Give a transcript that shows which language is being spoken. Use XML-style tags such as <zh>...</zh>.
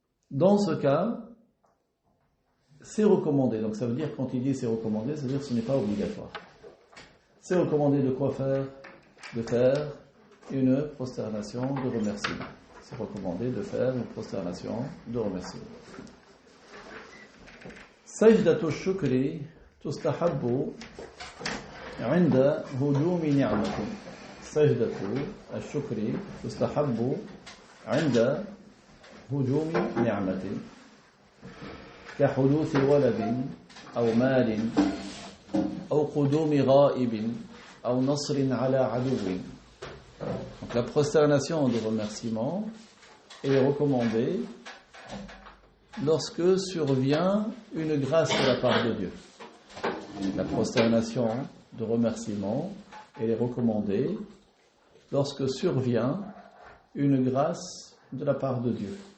<fr>Dans ce cas, c'est recommandé. Donc ça veut dire, quand il dit c'est recommandé, ça veut dire que ce n'est pas obligatoire. C'est recommandé de quoi faire? De faire une prosternation de remerciement. C'est recommandé de faire une prosternation de remerciement.</fr> <ar>سجدة الشكر تستحب عند هجوم نعمة. سجدة الشكر تستحب عند هجوم نعمة كحدوث ولد أو مال أو قدوم غائب أو نصر على عدو.</ar> <fr>Donc la prosternation de remerciement est recommandée lorsque survient une grâce de la part de Dieu. La prosternation de remerciement, elle est recommandée lorsque survient une grâce de la part de Dieu.</fr>